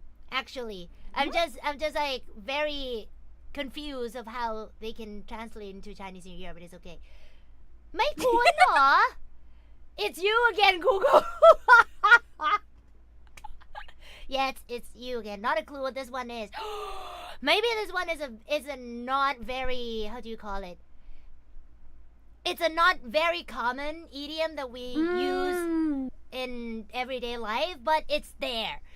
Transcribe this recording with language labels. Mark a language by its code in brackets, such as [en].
[en] Actually, I'm just like very confused of how they can translate into Chinese New Year, but it's okay. [th] ไม่คุ้นเหรอ [en] It's you again, Google. Yeah, it's you again. Not a clue what this one is. Maybe this one is a not very, how do you call it? It's a not very common idiom that we use in everyday life, but it's there.